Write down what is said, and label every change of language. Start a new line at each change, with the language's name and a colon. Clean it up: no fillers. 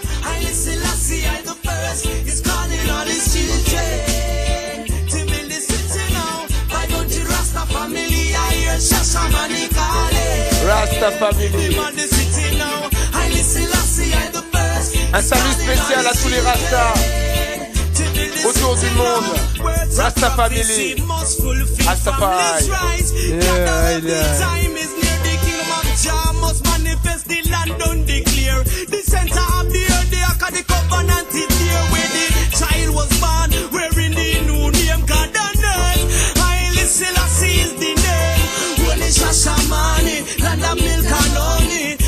English: Haile Selassie the first is calling all his children to build the city now. 500 Rasta family, I hear Shashamane calling. Rasta Family. Demand the city now. Haile Selassie the first.
French: Un salut spécial à tous les Rastas autour du monde.
English: Rasta Family. Rastafari. Yeah, yeah. Time is near, the kingdom of Jah must manifest, the land don't declare. The center of the earth, the ark of the covenant is there, where the child was born, wearing the new name, God and earth. Haile Selassie is the name. Holy Shashamane, land of milk and honey.